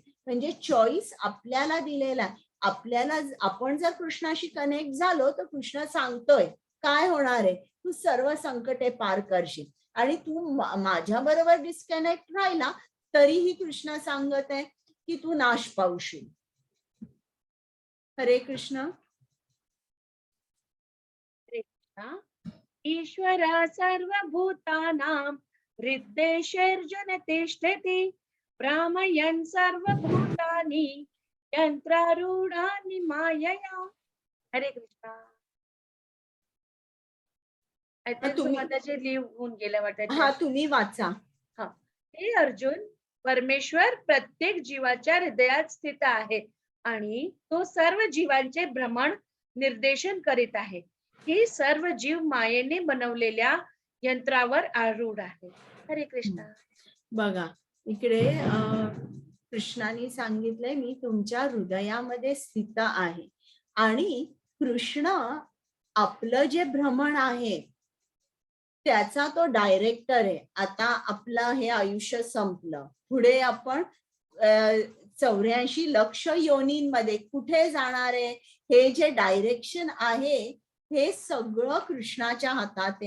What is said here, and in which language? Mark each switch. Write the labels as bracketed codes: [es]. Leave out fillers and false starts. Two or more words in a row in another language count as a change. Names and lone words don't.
[mr] म्हणजे चॉईस आपल्याला दिलेला आहे. आपल्याला आपण जर कृष्णाशी कनेक्ट झालो तर कृष्ण सांगतोय काय होणार आहे? तू सर्व संकटे पार करशील. आणि तू माझ्या बरोबर डिस्कनेक्ट राहिला तरीही कृष्ण सांगत आहे की तू नाश पावशील. हरे कृष्ण. [sa] ईश्वरा सर्वभूतानां हृद्देशेऽर्जुन तिष्ठति भ्रामयन् सर्वभूतानि यंत्रारूढानि मायया. [mr] हरे कृष्णा. तुम्ही लिहून गेल्या वाटत. हा, तुम्ही वाचा. हे अर्जुन, परमेश्वर प्रत्येक जीवाच्या हृदयात स्थित आहे आणि तो सर्व जीवांचे भ्रमण निर्देशन करीत आहे. ही सर्व जीव मायेने बनवलेल्या यंत्रावर आरूढ आहे. हरे कृष्णा. बघा इकडे कृष्णाने सांगितलंय मी तुमच्या हृदयामध्ये स्थित आहे आणि कृष्ण आपलं जे भ्रमण आहे त्याचा तो डायरेक्टर आहे. आता आपलं हे आयुष्य संपलं, पुढे आपण 84 लक्ष योनींमध्ये कुठे जाणार आहे हे जे डायरेक्शन आहे हे सगळं कृष्णाच्या हातात आहे.